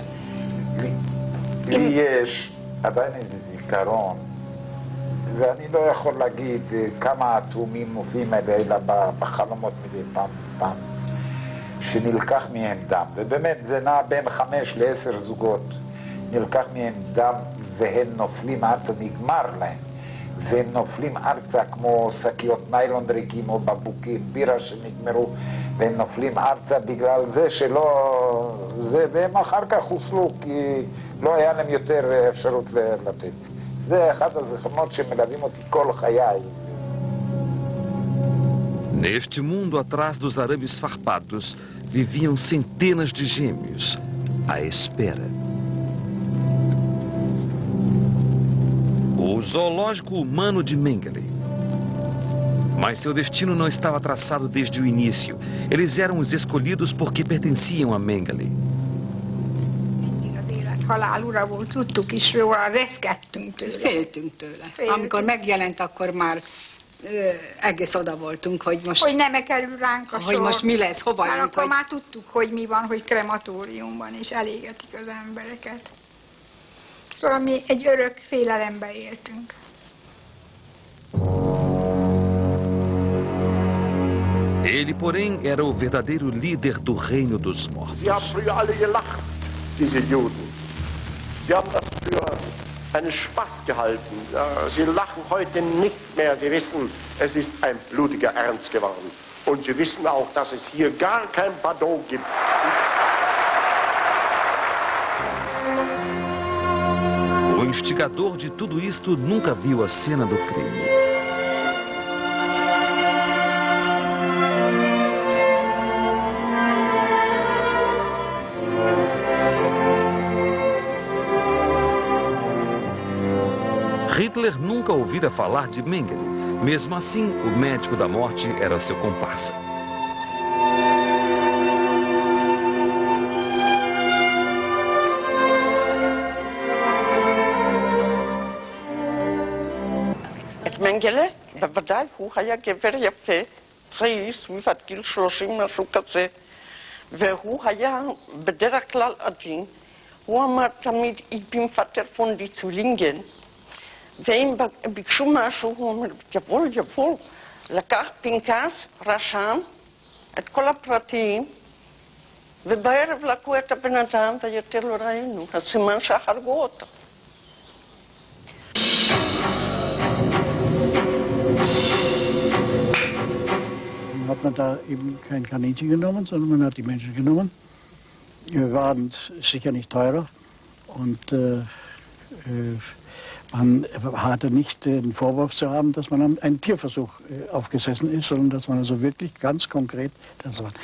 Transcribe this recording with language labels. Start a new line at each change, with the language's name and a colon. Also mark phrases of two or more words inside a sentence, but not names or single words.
Hebrew: לי יש עדיין איזה זיכרון, ואני לא יכול להגיד כמה התאומים מופיעים אלה בחלומות מדי פעם, שנלקח מהם דם, ובאמת זה נע בין 5 ל10 זוגות, נלקח מהם דם והם נופלים ארצה, נגמר להם, והם נופלים ארצה כמו שקיות ניילון ריקים או בקבוקי בירה שנגמרו, והם נופלים ארצה בגלל זה שלא... והם אחר כך חוסלו כי לא היה להם יותר אפשרות לתת. זה אחד הזיכרונות שמלווים אותי כל חיי.
Portuguese: Neste mundo atrás dos arames farpados, viviam centenas de gêmeos, à espera. O zoológico humano de Mengele. Mas seu destino não estava traçado desde o início. Eles eram os escolhidos porque pertenciam a Mengele.
Hungarian: Halál ura volt, tudtuk is róla, reszkedtünk tőle. Féltünk tőle. Amikor megjelent, akkor már egész oda voltunk, hogy most... Hogy nem kerül ránk a sor. Hogy most mi lesz, hova jönk. jönk, Akkor már tudtuk, hogy mi van, hogy krematóriumban is elégetik az embereket. Szóval mi egy örök félelemben éltünk.
Portuguese: Ele, porém, era o verdadeiro líder do reino dos mortos.
German: Sie haben früher alle gelacht, diese Juden. Sie haben das für einen Spaß gehalten. Sie lachen heute nicht mehr. Sie wissen, es ist ein blutiger Ernst geworden. Und Sie wissen auch, dass es hier gar kein Pardon gibt.
Portuguese: O instigador de tudo isto nunca viu a cena do crime. Hitler nunca ouvira falar de Mengele. Mesmo assim, o médico da morte era seu comparsa.
Hebrew: Mengele, בוודאי, הוא היה גבר יפה, צעיר, סביב גיל 30, משהו כזה, והוא היה בדרך כלל עדין. הוא אמר תמיד,
German: ich bin Vater von die Zwillingen.
Hebrew: ואם ביקשו משהו, הוא אומר, יבול, יבול. לקח פנקס, רשם את כל הפרטים, ובערב לקחו את הבן אדם ויותר לא ראינו. הסימן שהרגו אותו.
German: Hat man da eben kein Kaninchen genommen, sondern man hat die Menschen genommen. Wir waren sicher nicht teurer und man hatte nicht den Vorwurf zu haben, dass man einen Tierversuch aufgesessen ist, sondern dass man also wirklich ganz konkret das war.